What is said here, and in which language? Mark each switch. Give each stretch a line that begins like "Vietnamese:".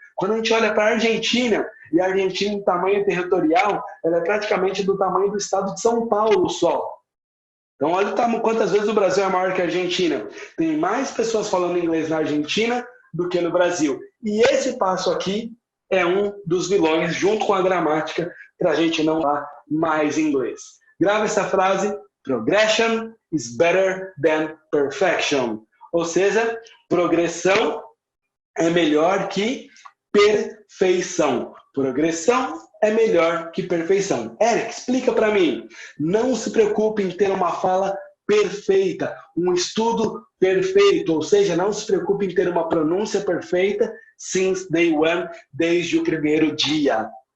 Portuguese: Quando a gente olha para a Argentina, e a Argentina em tamanho territorial, ela é praticamente do tamanho do estado de São Paulo só. Então, olha quantas vezes o Brasil é maior que a Argentina. Tem mais pessoas falando inglês na Argentina do que no Brasil. E esse passo aqui é um dos vilões, junto com a gramática, para a gente não falar mais inglês. Grava essa frase,
English: progression is better than perfection.
Portuguese: Ou seja, progressão é melhor que perfeição. Progressão é melhor que perfeição. Eric, explica para mim. Não se preocupe em ter uma fala perfeita, um estudo perfeito, ou seja, não se preocupe em ter uma pronúncia perfeita
English: since day one,
Portuguese: desde o primeiro dia.